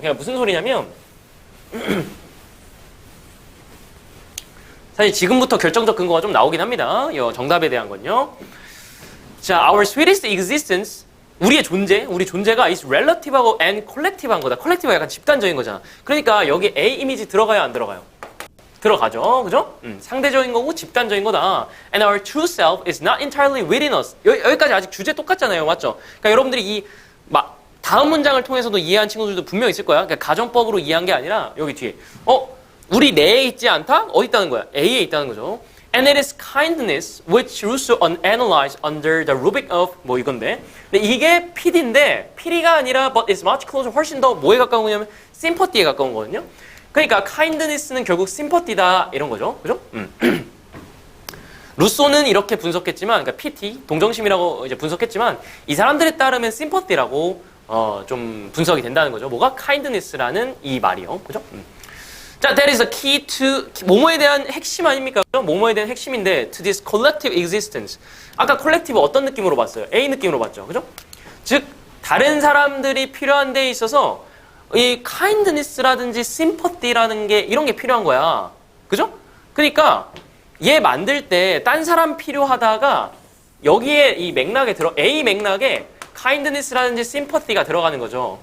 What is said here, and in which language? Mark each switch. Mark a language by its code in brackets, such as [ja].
[ko] 그러니까 무슨 소리냐면 사실 지금부터 결정적 근거가 좀 나오긴 합니다. 이 정답에 대한 건요. 자, [en] our sweetest existence, [ko] 우리의 존재, 우리 존재가 is relative하고 and collective한 거다. collective가 약간 집단적인 거잖아. 그러니까 여기 A 이미지 들어가요, 안 들어가요? 들어가죠, 그죠? 상대적인 거고 집단적인 거다. [en] And our true self is not entirely within us. [ko] 여기까지 아직 주제 똑같잖아요, 맞죠? 그러니까 여러분들이 이 다음 문장을 통해서도 이해한 친구들도 분명 있을 거야. 그러니까 가정법으로 이해한 게 아니라 여기 뒤에 우리 내에 있지 않다? 어디 있다는 거야? A에 있다는 거죠. [en] And it is kindness which Rousseau analyzed under the rubric of [ko] 뭐 이건데. 근데 이게 PD인데 PD가 아니라 [en] but is much closer [ko] 훨씬 더 뭐에 가까운 거냐면 sympathy에 가까운 거거든요. 그러니까 kindness는 결국 sympathy다 이런 거죠. 그죠? 루소는 이렇게 분석했지만 그러니까 PT 동정심이라고 이제 분석했지만 이 사람들에 따르면 sympathy라고 좀 분석이 된다는 거죠. 뭐가 kindness라는 이 말이요. 그죠? 자, [en] that is a key to [ko] 뭐뭐에 대한 핵심 아닙니까? 뭐뭐에 대한 핵심인데 [en] to this collective existence. [ko] 아까 콜렉티브 어떤 느낌으로 봤어요? A 느낌으로 봤죠. 그죠? 즉 다른 사람들이 필요한 데 있어서 이 kindness라든지 sympathy라는 게 이런 게 필요한 거야. 그죠? 그러니까 얘 만들 때 딴 사람 필요하다가 여기에 이 맥락에 A 맥락에 kindness라든지 sympathy가 들어가는 거죠.